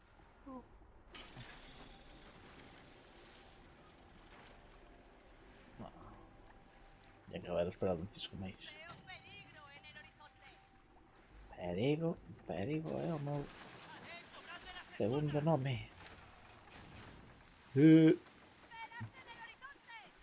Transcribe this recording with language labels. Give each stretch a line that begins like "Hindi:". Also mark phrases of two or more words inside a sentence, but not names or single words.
Spanish: Ya que haber esperado un chisco máis. Veo peligro en el horizonte.
Galician: Perigo é o meu segundo nome.
Spanish: ¡Delante del horizonte!